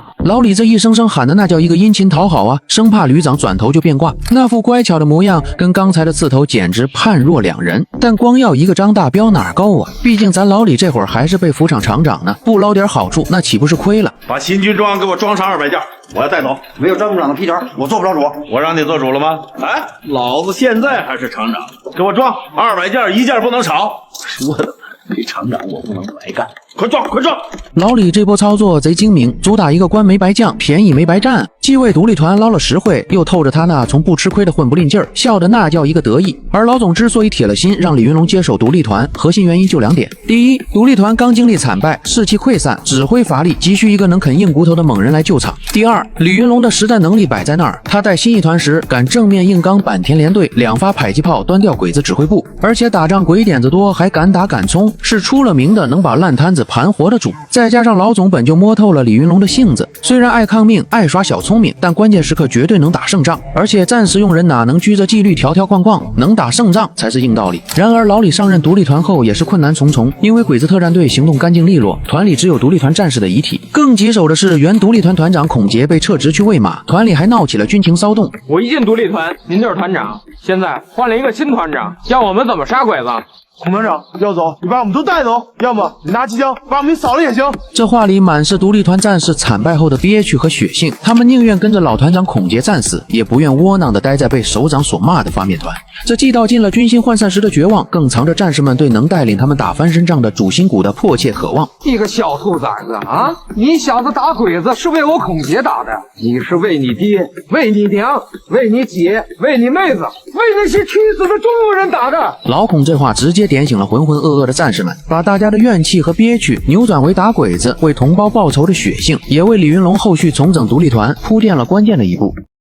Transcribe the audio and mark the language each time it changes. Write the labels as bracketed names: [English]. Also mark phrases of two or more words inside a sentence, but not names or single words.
[Chinese] 老李这一聲聲喊的那叫一個殷勤討好啊，生怕旅長轉頭就變卦。那副乖巧的模樣跟剛才的刺頭簡直判若兩人。但光要一個張大彪哪夠啊？畢竟咱老李這會兒還是備服廠廠長呢，不撈點好處那豈不是虧了？把新軍裝給我裝上200件，我要帶走。沒有張部長的批條，我做不了主。我讓你做主了嗎？哎，老子現在還是廠長，給我裝200件，一件不能少。说的给厂长我不能白干，快装快装！老李這波操作賊精明，主打一個官沒白將，便宜沒白占，既為獨立團撈了實惠，又透着他那從不吃虧的混不吝勁兒，笑得那叫一個得意。而老總之所以鐵了心讓李雲龍接手獨立團，核心原因就2點：第一，獨立團剛經歷慘敗，士氣潰散，指揮乏力，急需一個能啃硬骨頭的猛人來救場；第二，李雲龍的實戰能力擺在那兒，他帶新一團時敢正面硬剛坂田聯隊2發迫擊炮端掉鬼子指揮部，而且打仗鬼點子多，還敢打敢衝，是出了名的能把爛攤子盤活的主。再加上老總本就摸透了李云龙的性子，虽然爱抗命、爱耍小聪明，但關鍵時刻絕對能打勝仗。而且戰時用人哪能拘着紀律條條框框，能打勝仗才是硬道理。然而老李上任獨立團後也是困難重重，因為鬼子特戰隊行動乾淨利落，團裡只有獨立團戰士的遺體。更棘手的是，原獨立團團長孔杰被撤職去餵馬，團裡還鬧起了軍情騷動。我一進獨立團，您就是團長，現在換了一個新團長，教我們怎麼殺鬼子。孔團長，要走你把我們都帶走，要麼你拿机槍把我們掃了也行。這話裡滿是獨立團戰士慘敗後的憋屈和血性，他們寧願跟着老團長孔杰戰死，也不願窩囊地待在被首長所罵的發面團。這既道盡了軍心渙散時的絕望，更藏着戰士們對能帶領他們打翻身仗的主心骨的迫切渴望。一個小兔崽子啊！你小子打鬼子是為我孔杰打的，你是為你爹、為你娘、為你姐、為你妹子、為那些屈死的中國人打的。老孔這話直接點醒了渾渾噩噩的戰士們，把大家的怨氣和憋屈扭轉為打鬼子、為同胞報仇的血性，也為李雲龍後續重整獨立團鋪墊了關鍵的一步。